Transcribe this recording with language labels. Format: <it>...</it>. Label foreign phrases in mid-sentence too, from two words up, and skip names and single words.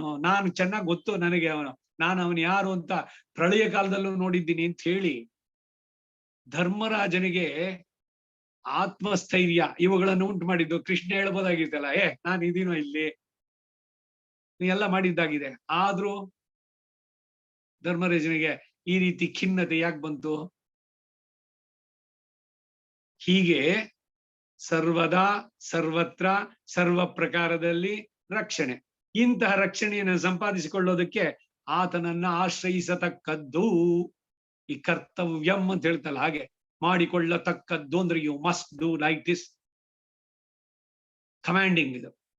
<kn>ನಾನು ಚೆನ್ನಾಗಿ ಗೊತ್ತು ನನಗೆ ಅವನು, ನಾನು ಅವನು ಯಾರು ಅಂತ ಪ್ರಳಯ ಕಾಲದಲ್ಲೂ ನೋಡಿದ್ದೀನಿ ಅಂತ ಹೇಳಿ ಧರ್ಮರಾಜನಿಗೆ ಆತ್ಮಸ್ಥೈರ್ಯ ಇವುಗಳನ್ನು ಉಂಟು ಮಾಡಿದ್ದು. ಕೃಷ್ಣ ಹೇಳ್ಬೋದಾಗಿತ್ತಲ್ಲ, ನಾನು ಇದೀನೋ ಇಲ್ಲಿ, ನೀ ಎಲ್ಲ ಮಾಡಿದ್ದಾಗಿದೆ. ಆದ್ರೂ ಧರ್ಮರಾಜನಿಗೆ ಈ ರೀತಿ ಖಿನ್ನತೆ ಯಾಕೆ ಬಂತು? ಹೀಗೆ ಸರ್ವದಾ ಸರ್ವತ್ರ ಸರ್ವ ಪ್ರಕಾರದಲ್ಲಿ ರಕ್ಷಣೆ. ಇಂತಹ ರಕ್ಷಣೆಯನ್ನು ಸಂಪಾದಿಸಿಕೊಳ್ಳೋದಕ್ಕೆ ಆತನನ್ನ ಆಶ್ರಯಿಸತಕ್ಕದ್ದು. ಈ ಕರ್ತವ್ಯಂ ಅಂತ ಹೇಳ್ತಲ್ಲ, ಹಾಗೆ ಮಾಡಿಕೊಳ್ಳತಕ್ಕದ್ದು ಅಂದ್ರೆ</kn> <en>you must do like this.</en> <kn>ಕಮಾಂಡಿಂಗ್ ಇದು.</kn>